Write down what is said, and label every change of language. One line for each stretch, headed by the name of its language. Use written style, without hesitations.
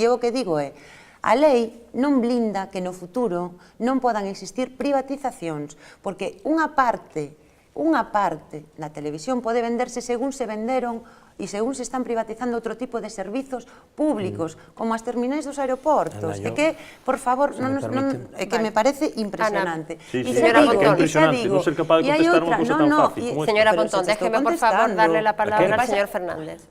Galician: E o que digo é, a lei non blinda que no futuro non podan existir privatizacións, porque unha parte da televisión pode venderse según se venderon e según se están privatizando outro tipo de servizos públicos, como as terminais dos aeroportos. É que, por favor, é que me parece impresionante. Señora Pontón, non ser capaz de contestar unha cousa tan fácil.
Spanish: Señora Pontón, déjeme, por favor, darle la palabra al señor Fernández.